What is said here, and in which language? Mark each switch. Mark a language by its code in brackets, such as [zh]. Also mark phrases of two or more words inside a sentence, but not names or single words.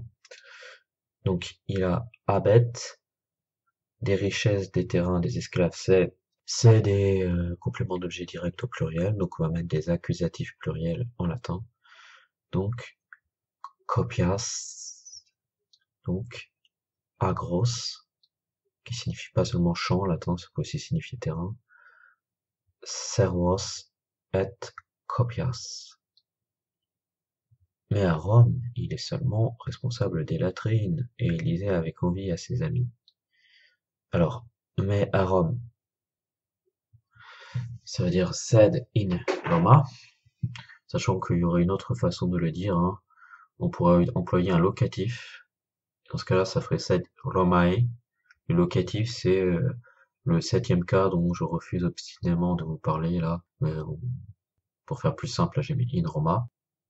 [fr] Donc il a habet, des richesses, des terrains, des esclaves, c'est des compléments d'objet direct au pluriel, donc on va mettre des accusatifs pluriels en latin. Donc copias, donc agros, qui signifie pas seulement champ en latin, ça peut aussi signifier terrain. [la] Servos et copias. [fr] Mais à Rome, il est seulement responsable des latrines, et il lisait avec envie à ses amis. Alors, mais à Rome, ça veut dire [la] sed in Roma, [fr] sachant qu'il y aurait une autre façon de le dire, hein. On pourrait employer un locatif. Dans ce cas-là, ça ferait [la] sed Romae. [fr] Le locatif, c'est le septième cas dont je refuse obstinément de vous parler là. Mais pour faire plus simple, là, j'ai mis [la] in Roma.